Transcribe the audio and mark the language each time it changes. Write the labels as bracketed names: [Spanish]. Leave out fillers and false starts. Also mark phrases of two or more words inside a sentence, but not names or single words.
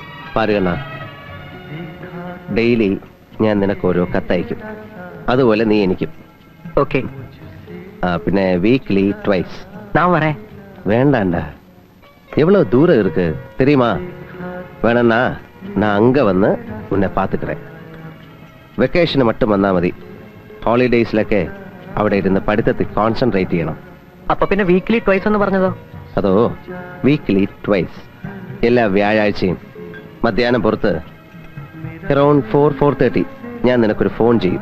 [Malayalam] പാരുകണ്ണ, ഡെയിലി ഞാൻ നിനക്ക് ഓരോ കത്തയക്കും, അതുപോലെ നീ എനിക്കും. [Tamil] ஓகே. [Malayalam] പിന്നെ [English] weekly twice. [Tamil] நான் வரேன். வேண்டாண்டா, எவ்வளவு தூரம் இருக்கு தெரியுமா? வேணா நான் அங்க வந்து உன்னை பார்த்துக்கிறேன். [Malayalam] വെക്കേഷന് மட்டும் വന്നാൽ മതി. ഹോളിഡേയ്സിലൊക്കെ അവിടെ ഇരുന്ന് പഠിത്തത്തിൽ കോൺസെൻട്രേറ്റ് ചെയ്യണം. അപ്പൊ പിന്നെ [English] weekly twice [Malayalam] എന്ന് പറഞ്ഞതോ? അതോ [English] weekly twice, [Malayalam] എല്ലാ വ്യാഴാഴ്ചയും മധ്യാഹ്നം പുറത്ത് അറൌണ്ട് 4-4:30 ഞാൻ നിനക്കൊരു ഫോൺ ചെയ്യും.